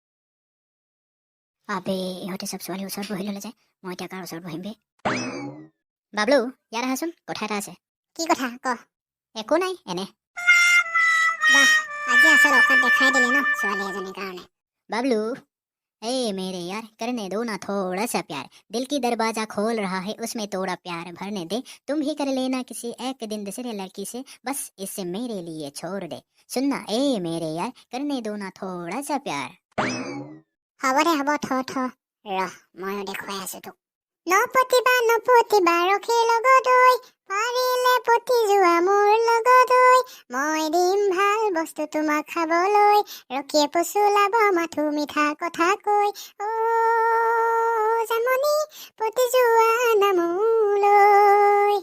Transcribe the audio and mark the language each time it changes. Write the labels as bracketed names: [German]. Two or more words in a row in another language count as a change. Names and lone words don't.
[Assamese] আবে ইহঁতে চব ছোৱালী ওচৰত বহি ললে যে, মই এতিয়া কাৰ ওচৰত বহিম বে? বাবলু ইয়াত আহাচোন, কথা এটা আছে। কি কথা ক? একো নাই, এনে। বাহ, আজি আচল অকাত দেখাই দিলে ন ছোৱালী এজনীৰ কাৰণে। [Hindi] বাবলু ए मेरे यार करने दो ना थोड़ा सा प्यार, दिल की दरवाजा खोल रहा है उसमें थोड़ा प्यार भरने दे, तुम ही कर लेना किसी एक दिन दूसरे लड़की से, बस इसे मेरे लिए छोड़ दे, सुनना ए मेरे यार करने दो ना थोड़ा सा प्यार। [Assamese] হ'ব দে হ'ব, ৰহ ময়ো দেখুৱাই আছো তোক। নপতিবা ৰখি লগত ঐ পাৰিলে পতি যোৱা মোৰ লগত ঐ মই দিম ভাল বস্তু তোমাক খাবলৈ, ৰখিয়ে পচুলাব মাথো মিঠা কথা কৈ, জামনি পতি যোৱা নামলৈ।